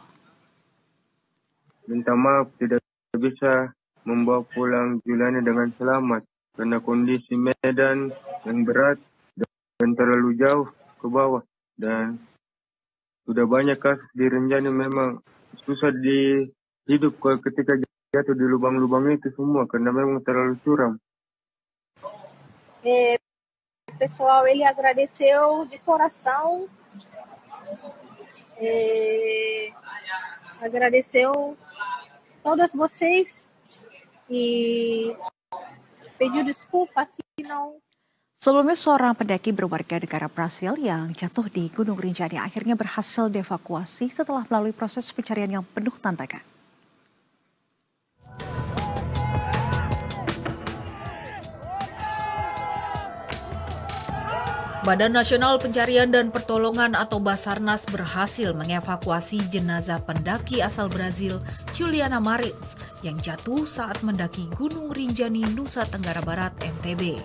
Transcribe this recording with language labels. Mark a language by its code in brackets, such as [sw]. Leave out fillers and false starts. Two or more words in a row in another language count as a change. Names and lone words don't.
[id] Minta maaf tidak bisa membawa pulang Juliana dengan selamat karena kondisi medan yang berat dan terlalu jauh ke bawah, dan sudah banyak kasus di Rinjani memang susah hidup ketika jatuh di lubang-lubang itu semua karena memang terlalu curam. [pt] Pessoal, ele agradeceu de coração, agradeceu todos vocês e pediu desculpa que não. [id] Sebelumnya seorang pendaki berwarga negara Brasil yang jatuh di Gunung Rinjani akhirnya berhasil dievakuasi setelah melalui proses pencarian yang penuh tantangan. Badan Nasional Pencarian dan Pertolongan atau Basarnas berhasil mengevakuasi jenazah pendaki asal Brazil, Juliana Marens, yang jatuh saat mendaki Gunung Rinjani, Nusa Tenggara Barat, NTB.